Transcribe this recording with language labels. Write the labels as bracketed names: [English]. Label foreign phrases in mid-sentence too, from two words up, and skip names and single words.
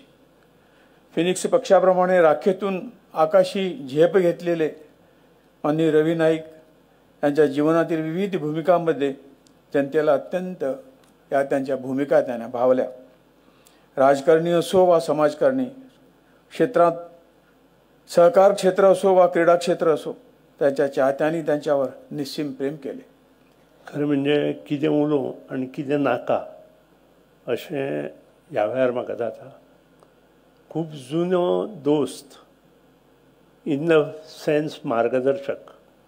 [Marathi] फिनिक्स पक्षाप्रमाणे राखेतून आकाशी झेप घेतलेले आणि रवी नाईक यांच्या जीवनातील विविध भूमिकांमध्ये जनतेला अत्यंत या त्यांच्या भूमिका त्यांना भावल्या. राजकारणी असो वा समाजकारणी क्षेत्रात, सहकार क्षेत्र असो वा क्रीडा क्षेत्र असो, त्याच्या चाहत्यांनी त्यांच्यावर निस्सीम प्रेम केले. [Konkani] खरें म्हणजे कितें उलोवं आनी कितें नाका अशें ह्या वेळार म्हाका जाता. खूब जुनो दोस्त [English] in the sense [Konkani] मार्गदर्शक